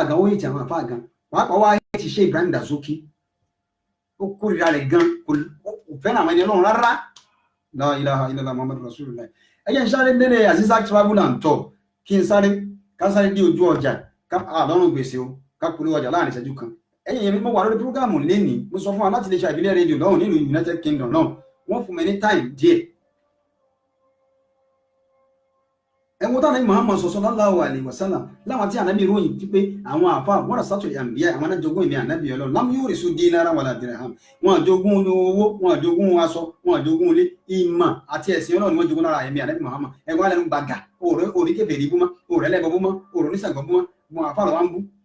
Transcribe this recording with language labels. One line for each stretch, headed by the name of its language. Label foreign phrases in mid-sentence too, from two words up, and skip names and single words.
Yoruba: gan ó yìí ti àwọn àfáà gan pàápàá wá ti Sheikh Ibrahim Dasuki ó kórìíra rẹ̀ gan kò fẹ́ràn àwọn ẹni Ọlọ́run rárá
Arabic: لا إله إلا الله محمد رسول الله
Yoruba: ẹjẹ́ ń sáré délé Aziza Travel and Tour kí n sáré dé ojú ọjà lọ́rùn gbèsè o ká polówó ọjà láàrin ìṣẹ́jú kan ẹ̀yin yẹn mo wà lórí prógámù lẹ́nìí mo sọ fún wa láti lè ṣe ìbílẹ̀ rédíò lọ́hùn nínú United Kingdom náà wọ́n fún mi ní time díẹ̀ ẹ̀wọ̀n tánà Muhammad
Arabic: صلى الله عليه وسلم
Yoruba: láwọn tí ànábì ròyìn wípé àwọn àfa wọn rà sátò àǹbíyá àwọn anájogún ìmí ànábì Ọlọ́run lámú yóò rí sùn
Arabic: دينارا ولا درهما
Yoruba: wọn àjogún owó wọn àjogún aṣọ wọn àjogún ilé ìmọ̀ àti ẹ̀sìn Ọlọ́run ni wọ́n jogún lára ẹ̀mí ànábì Muhammad ẹ̀wọ̀n alẹ́ ń gbàgà òrí kèfèrí bú mọ́ òrí ẹlẹ́bọ bú mọ́ òrí oníṣàgbọ́ bú mọ́ wọn àfa lọ́wọ́ ń bú